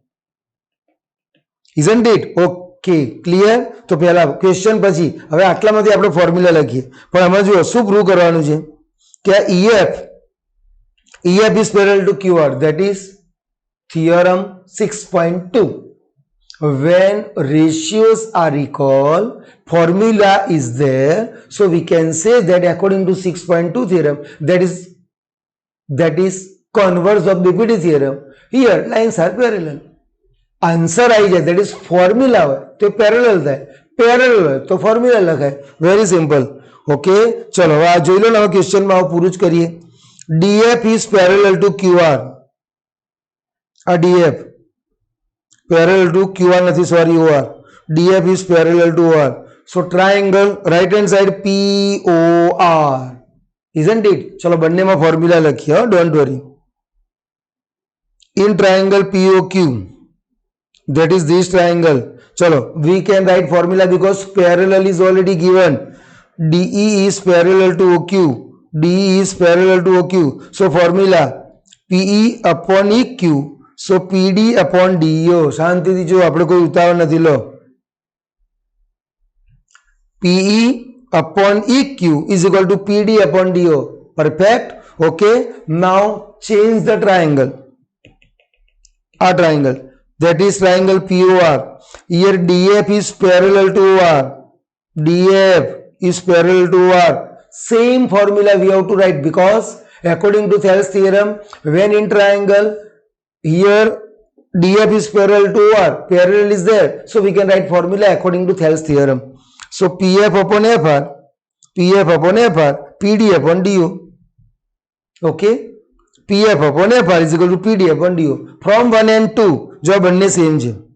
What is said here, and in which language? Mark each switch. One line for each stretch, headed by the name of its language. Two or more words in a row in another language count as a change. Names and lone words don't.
English: isn't it okay clear
Gujarati: તો પહેલા ક્વેશ્ચન પછી હવે આટલામાંથી આપણે ફોર્મ્યુલા લખીએ પણ આમાં જુઓ શું પ્રૂવ કરવાનું છે કે
English: EF is parallel to QR that is theorem 6.2 when ratios are equal formula is there so we can say that according to 6.2 theorem that is converse of BPT theorem here lines are parallel
Gujarati: આન્સર આવી જાય
English: that is formula
Gujarati: હોય તો પેરેલલ થાય પેરેલલ હોય તો ફોર્મ્યુલા લખાય
English: very simple okay
Gujarati: ચલો હવે આ જોઈ લો ને હવે ક્વેશ્ચનમાં હવે પૂરું જ કરીએ
English: DF is parallel to QR
Gujarati: આ
English: DF parallel to QR
Gujarati: નથી સોરી OR
English: DF is parallel to OR so triangle right hand side POR isn't it
Gujarati: ચલો બંનેમાં ફોર્મ્યુલા લખીએ
English: don't worry in triangle POQ that is this triangle chalo we can write formula because parallel is already given DE is parallel to OQ DE is parallel to OQ so formula PE upon EQ so PD upon DO
Gujarati: શાંતિથી જો આપણે કોઈ ઉતાવળ નથી લો
English: PE upon EQ is equal to PD upon DO perfect okay now change the triangle our triangle that is triangle POR here DF is parallel to OR DF is parallel to OR same formula we have to write because according to Thales theorem when in triangle here DF is parallel to OR parallel is there so we can write formula according to Thales theorem so PF upon FR PD upon DO okay PF upon FR is equal to PD upon DO from 1 and 2
Gujarati: જો બંને સેમ છે